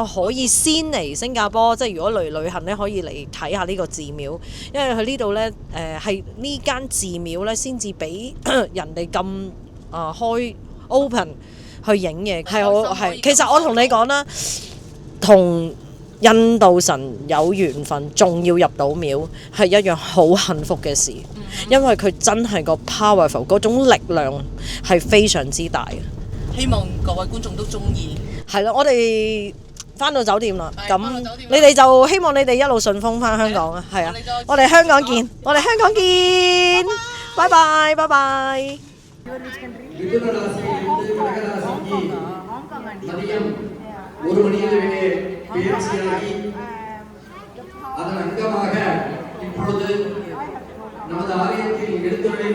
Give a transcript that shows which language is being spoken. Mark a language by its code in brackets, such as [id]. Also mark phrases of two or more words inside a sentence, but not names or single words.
[yue] 可以先嚟新加坡，即係如果嚟旅行呢，可以嚟睇下呢個寺廟，因為佢呢度呢，係呢間寺廟呢先至俾人哋咁開 open 去影嘢，係其實我同你講啦，同印度神有緣分，仲要入到廟，係一樣好幸福嘅事，因為佢真係個 powerful 嗰種力量係非常之大嘅。希望各位觀眾都中意。係咯，我哋翻到酒店啦，咁你哋就希望你哋一路順風翻香港啊，係啊，我哋香港見，我哋香港見，拜拜，拜拜。 [ta] ஒரு மணியிலே பேச்சியாகி அதன் அங்கமாக இப்பொழுது நமது ஆலயத்தில் எடுத்து